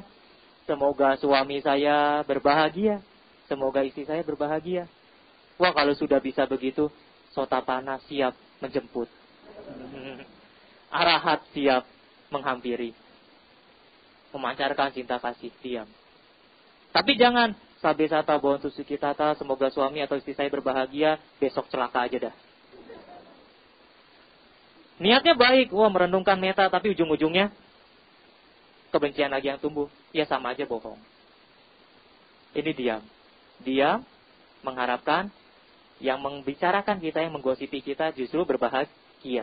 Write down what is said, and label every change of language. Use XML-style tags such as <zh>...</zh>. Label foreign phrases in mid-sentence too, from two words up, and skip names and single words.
<id>Semoga suami saya berbahagia. Semoga istri saya berbahagia. Wah, kalau sudah bisa begitu, sotapana siap menjemput. Arahat siap menghampiri. Memancarkan cinta kasih, diam. Tapi jangan,</id> <pi>sabe sata bontu sukitata,</pi> <id>semoga suami atau istri saya berbahagia, besok celaka aja dah. Niatnya baik, wah merenungkan meta, tapi ujung-ujungnya kebencian lagi yang tumbuh. Ya sama aja bohong. Ini diam. Diam, mengharapkan yang membicarakan kita, yang menggosipi kita justru berbahagia.</id>